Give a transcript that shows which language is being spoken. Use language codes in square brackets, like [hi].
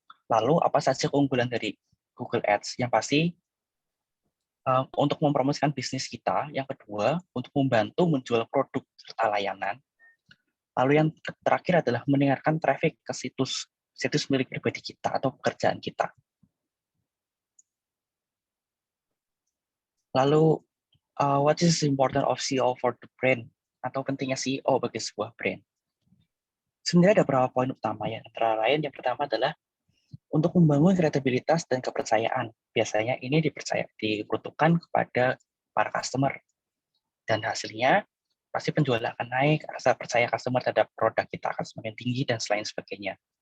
[id] Lalu apa saja keunggulan dari Google Ads? Yang pasti untuk mempromosikan bisnis kita. Yang kedua, untuk membantu menjual produk serta layanan. Lalu yang terakhir adalah meningkatkan traffic ke situs milik pribadi kita atau pekerjaan kita. [en] Lalu, what is the importance of SEO for the brand? [id] Atau pentingnya SEO bagi sebuah brand? Sebenarnya ada beberapa poin utama ya. Antara lain yang pertama adalah untuk membangun kredibilitas dan kepercayaan. Biasanya ini diperuntukkan kepada para customer. Dan hasilnya pasti penjualan akan naik, rasa percaya customer terhadap produk kita akan semakin tinggi dan selain sebagainya.